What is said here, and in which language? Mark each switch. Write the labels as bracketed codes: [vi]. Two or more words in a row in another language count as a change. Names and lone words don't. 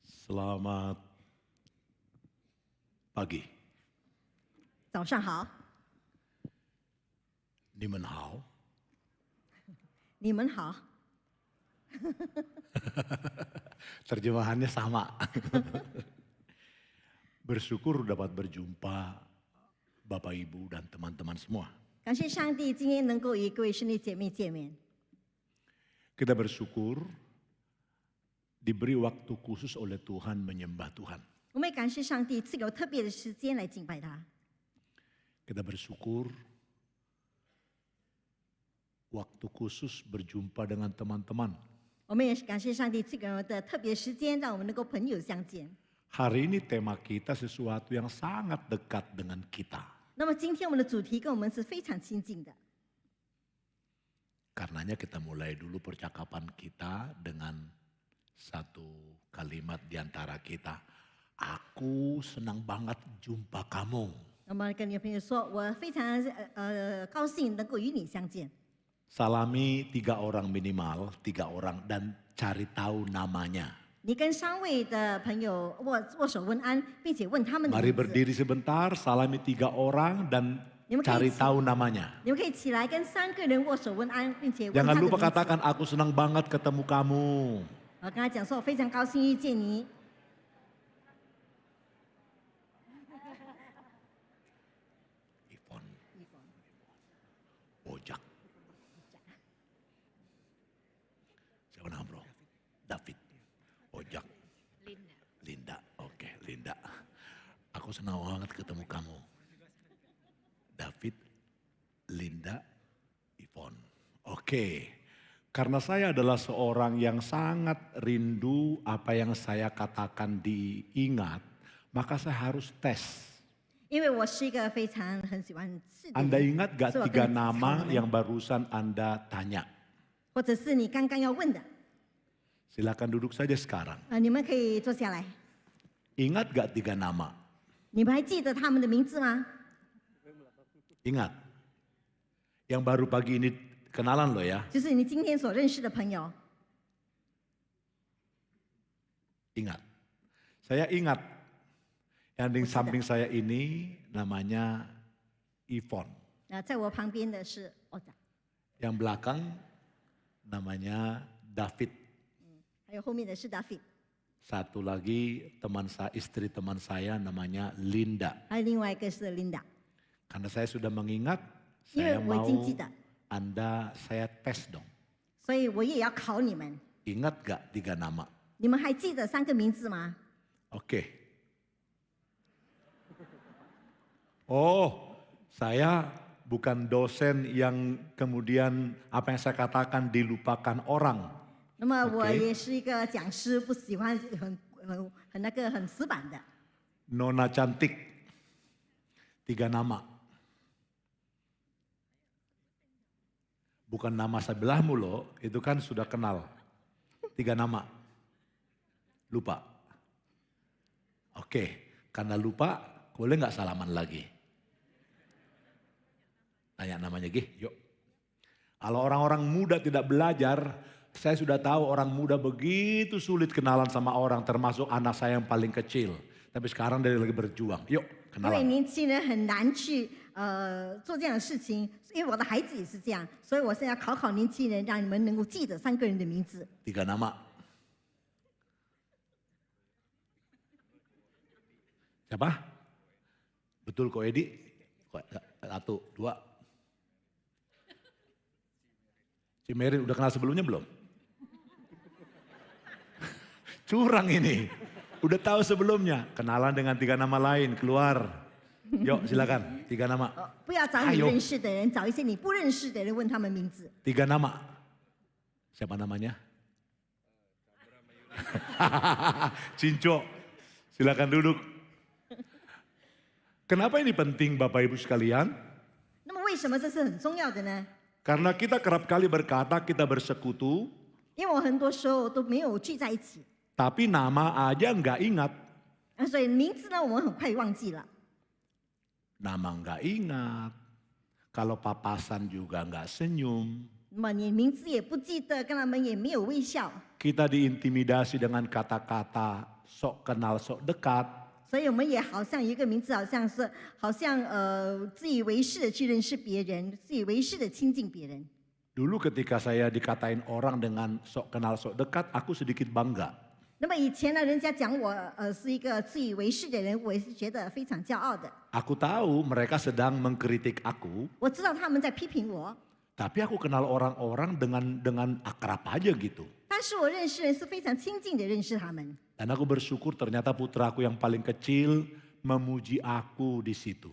[id] Selamat pagi. [zh] 早上好，你们好. 你们好。 [id] Terjemahannya sama. Bersyukur dapat berjumpa Bapak Ibu dan teman-teman semua. [zh] 感谢上帝，今天能够与各位兄弟姐妹见面。 [id] Kita bersyukur diberi waktu khusus oleh Tuhan menyembah Tuhan. [zh] 我们也感谢上帝赐给我特别的时间来敬拜他。 [id] Kita bersyukur waktu khusus berjumpa dengan teman-teman. [zh] 我们也感谢上帝赐给我们的特别时间，让我们能够朋友相见。 [id] Hari ini tema kita sesuatu yang sangat dekat dengan kita. [zh] 那么今天我们的主题跟我们是非常亲近的， [id] Karenanya kita mulai dulu percakapan kita dengan satu kalimat di antara kita. Aku senang banget jumpa kamu. [zh] 那么跟你的朋友说，我非常高兴能够与你相见。 [id] Salami 3 orang minimal, 3 orang dan cari tahu namanya. [zh] 你跟3位的朋友握手问安，并且问他们的 [id] Mari [zh] 名字。 [id] berdiri sebentar, salami 3 orang dan cari tahu namanya. [zh] 你们可以起来跟3个人握手问安，并且问他 [id] Jangan [zh] 的名 [id] lupa [zh] 字。 [id] katakan aku senang banget ketemu kamu. [zh] 我跟他讲说，我非常高兴遇见你。 [id] Ivon, Ojak. Siapa nama bro? David, Ojak, Linda. Oke, Linda. Aku senang banget ketemu kamu. David, Linda, Ivon. Oke. Karena saya adalah seorang yang sangat rindu apa yang saya katakan diingat, maka saya harus tes. [zh] 因为我是一个非常很喜欢吃的 [id] Anda [zh] 人， [id] ingat gak [zh] 所以我 3 跟你 [id] nama [zh] 讲 [id] yang barusan Anda tanya? [zh] 或者是你刚刚要问的， [id] Silakan duduk saja sekarang. [zh] 你们可以坐下来。 [id] Ingat gak 3 nama? [zh] 你们还记得他们的名字吗？ [id] Ingat. Yang baru pagi ini kenalan loh ya. [zh] 就是你今天所认识的朋友。 [id] Ingat. Saya ingat. Yang di samping saya ini namanya Ivon. [zh] 在我旁边的是 [id] Yang belakang namanya David. [zh] 还有后面的是 David， [id] Satu lagi istri teman saya namanya Linda. [zh] 还有另外一个是 Linda。 [id] Karena saya sudah mengingat, [zh] 因为 [id] saya [zh] 我已 [id] mau [zh] 经记得， [id] saya tes dong. [zh] 所以我也要考你们。 [id] Ingat gak 3 nama? [zh] 你们还记得3个名字吗？ [id] Oke. Oh, saya bukan dosen yang kemudian apa yang saya katakan dilupakan orang. [zh] 那么我 OK 也是一个讲师，不喜欢很死板的。 [id] Nona cantik. 3 nama. Bukan nama sebelahmu loh, itu kan sudah kenal. 3 nama. Lupa. Oke, karena lupa boleh nggak salaman lagi? Tanya namanya Gih, yuk. Kalau orang-orang muda tidak belajar, saya sudah tahu orang muda begitu sulit kenalan sama orang, termasuk anak saya yang paling kecil. Tapi sekarang dia lagi berjuang, yuk [zh] 因为 [id] kenalan. [zh] 年轻人很难去做这样的事情，因为我的孩子也是这样，所以我现在考考年轻人，让你们能够记得3个人的名字。 [id] 3 nama. Siapa? Betul Ko Edi? 1, 2. Cimerin udah kenal sebelumnya belum? Curang ini. Udah tahu sebelumnya. Kenalan dengan 3 nama lain, keluar. Yuk silakan, 3 nama. [zh] 不要找你 [id] Ayo [zh] 认识的人，找一些你不认识的人问他们名字。 [id] 3 nama. Siapa namanya? Cinco. Silakan duduk. Kenapa ini penting Bapak Ibu sekalian? [zh] 那么为什么这是很重要的呢？ [id] Karena kita kerap kali berkata kita bersekutu, [zh] 因为我很多时候都没有聚在一起， [id] tapi nama aja nggak ingat. [zh] 所以名字呢我们很快忘记了。 [id] Nama nggak ingat. Kalau papasan juga nggak senyum. [zh] 那么你名字也不记得，跟他们也没有微笑， [id] Kita diintimidasi dengan kata-kata sok kenal sok dekat. [zh] 所以我们也好像一个名字，好像自以为是的去认识别人，自以为是的亲近别人。 [id] Dulu ketika saya dikatain orang dengan sok kenal sok dekat, aku sedikit bangga. [zh] 那么以前呢，人家讲我是一个自以为是的人，我也是觉得非常骄傲的。 [id] Aku tahu mereka sedang mengkritik aku, [zh] 我知道他们在批评我， [id] tapi aku kenal orang-orang dengan akrab aja gitu. [zh] 但是我认识人是非常亲近的认识他们。 [id] Dan aku bersyukur ternyata putraku yang paling kecil memuji aku di situ.